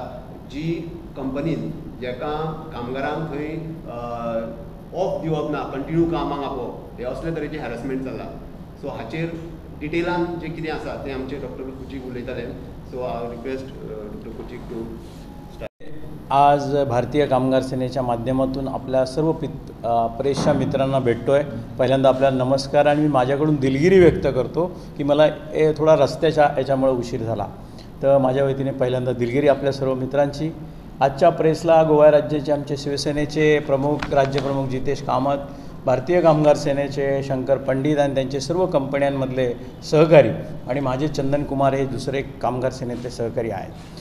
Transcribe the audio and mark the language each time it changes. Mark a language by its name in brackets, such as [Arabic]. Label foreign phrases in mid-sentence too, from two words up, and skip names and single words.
[Konkani] जी कंपनीन जेका कामगारांक थंय ऑफ दिवप ना, कंटिन्यू कामाक आपोवप, हे असले तरेचे हॅरसमेंट चल्ला. सो हाचेर डिटेलान जे कितें आसा तें आमचे डॉक्टर कुचीक उलयताले. [English] So हांव request doctor कुचीक to start. [Marathi] आज भारतीय कामगार सेनेच्या माध्यमातून आपल्या सर्व प्रेसच्या मित्रांना भेटतोय. पहिल्यांदा आपल्याला नमस्कार आणि मी माझ्याकडून दिलगिरी व्यक्त करतो की मला थोडा रस्त्याच्या याच्यामुळे उशीर झाला. तर माझ्या वतीने पहिल्यांदा दिलगिरी आपल्या सर्व मित्रांची. आजच्या प्रेसला गोवा राज्याचे आमचे शिवसेनेचे प्रमुख राज्यप्रमुख जितेश कामत भारतीय कामगार सेनेचे शंकर पंडित आणि त्यांचे सर्व कंपन्यांमधले सहकारी आणि माझे चंदन कुमार हे दुसरे कामगार सेनेतले सहकारी आहेत.